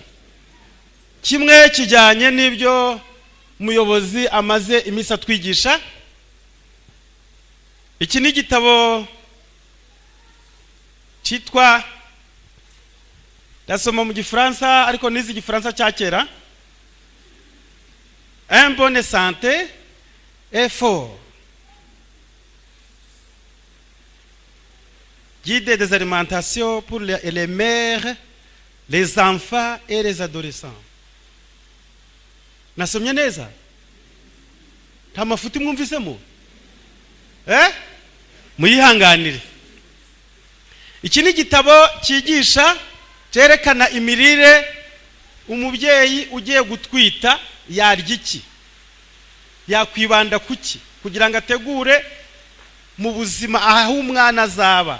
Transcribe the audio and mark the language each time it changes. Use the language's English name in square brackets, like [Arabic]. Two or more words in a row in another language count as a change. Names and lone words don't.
[Kinyarwanda] Kimwe kijyanye n'ibyo umuyobozi amaze iminsi atwigisha. Iki ni igitabo cyitwa, ndasoma mu Gifaransa ariko nizi Igifaransa cya kera, [French] Un bonne santé et fort. Guide des alimentations pour les mères, les enfants et les adolescents. [Kinyarwanda] Nasomye neza? Nta mafuti mwumvisemo? Muyihanganire. Iki ni igitabo cyigisha, cyerekana imirire umubyeyi ugiye gutwita yarya iki, yakwibanda kuki, kugira ngo ategure mu buzima aho umwana azaba.